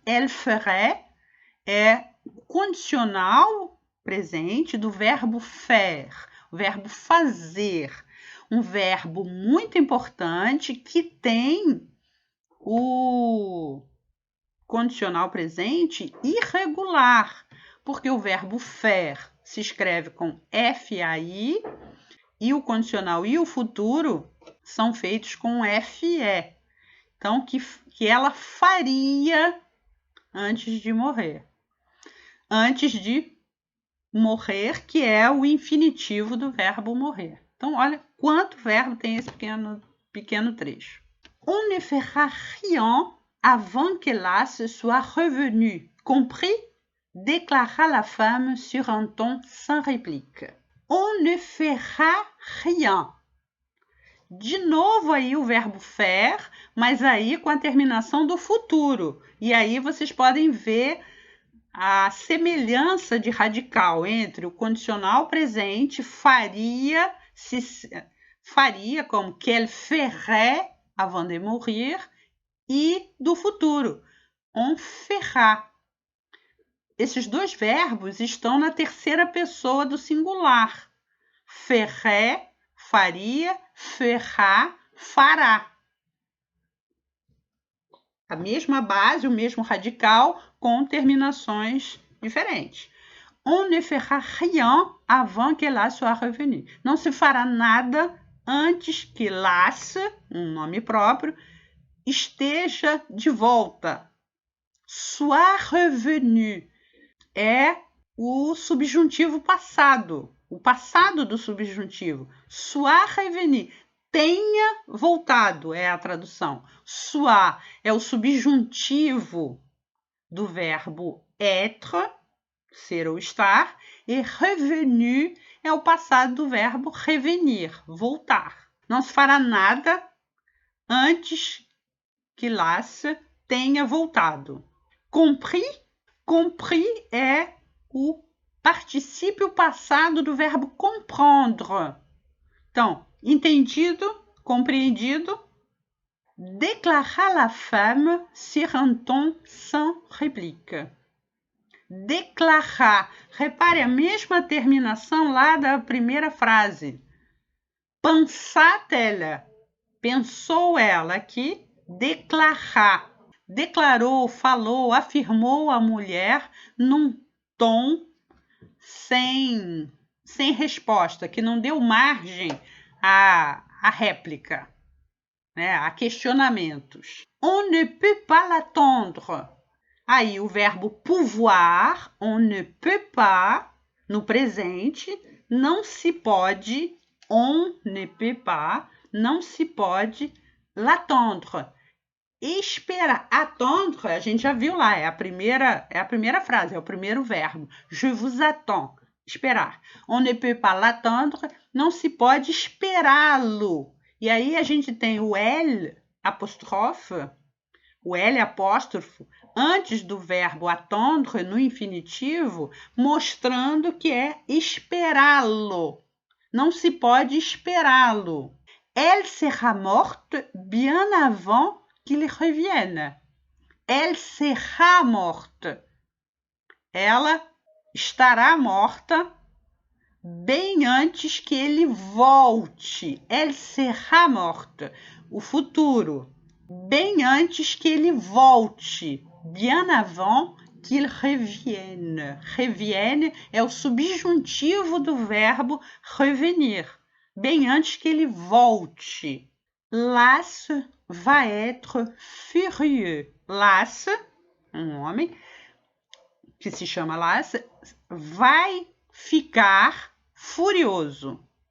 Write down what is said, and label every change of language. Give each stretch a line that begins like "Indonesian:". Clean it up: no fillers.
French: Elle ferait
Portuguese: é condicional presente do verbo faire, o verbo fazer, um verbo muito importante que tem o condicional presente irregular, porque o verbo faire se escreve com FAI e o condicional e o futuro são feitos com FE. Então, que ela faria antes de morrer. Antes de morrer, que é o infinitivo do verbo morrer. Então, olha quanto verbo tem esse pequeno trecho.
French: On ne fera rien avant que l'as soit revenu, compris? Déclara la femme sur un ton sans réplique. On ne fera rien.
Portuguese: De novo aí o verbo faire, mas aí com a terminação do futuro. E aí vocês podem ver a semelhança de radical entre o condicional presente, faria como
French: qu'elle ferait avant de mourir,
Portuguese: e do futuro,
French: on fera.
Portuguese: Esses dois verbos estão na terceira pessoa do singular.
French: Ferait,
Portuguese: faria,
French: fera,
Portuguese: fará. A mesma base, o mesmo radical, com terminações diferentes.
French: On ne fera rien avant que l'as soit revenu.
Portuguese: Não se fará nada antes que l'as, um nome próprio, esteja de volta. Soit revenu é o subjuntivo passado. o passado do subjuntivo.
French: Soit revenu,
Portuguese: tenha voltado, é a tradução. Soit é o subjuntivo do verbo être, ser ou estar, e revenu é o passado do verbo revenir, voltar. Não se fará nada antes que Las tenha voltado. Compris? Compris é o particípio passado do verbo comprendre. Então, entendido, compreendido.
French: Déclara la femme sur un ton sans réplique.
Portuguese: Declarar. Repare a mesma terminação lá da primeira frase.
French: Pensat-elle.
Portuguese: Pensou ela aqui. Declarar. Declarou, falou, afirmou a mulher num tom sem resposta, que não deu margem à réplica, né, a questionamentos.
French: On ne peut pas l'attendre.
Portuguese: Aí o verbo pouvoir,
French: on ne peut pas,
Portuguese: no presente, não se pode, on ne peut pas, não se pode
French: l'attendre.
Portuguese: Esperar, attendre, a gente já viu lá, é a primeira frase, é o primeiro verbo.
French: Je vous attends,
Portuguese: esperar.
French: On ne peut pas l'attendre,
Portuguese: não se pode esperá-lo. E aí a gente tem o L, apóstrofe, o L apóstrofo, antes do verbo attendre, no infinitivo, mostrando que é esperá-lo. Não se pode esperá-lo.
French: Elle sera morte bien avant qu'il revienne. Elle sera morte.
Portuguese: Ela estará morta bem antes que ele volte.
French: Elle sera morte.
Portuguese: O futuro. Bem antes que ele volte.
French: Bien avant qu'il revienne.
Portuguese: Revienne é o subjuntivo do verbo revenir. Bem antes que ele volte.
French: Las va être furieux.
Portuguese: Las, um homem que se chama Las, vai ficar furioso.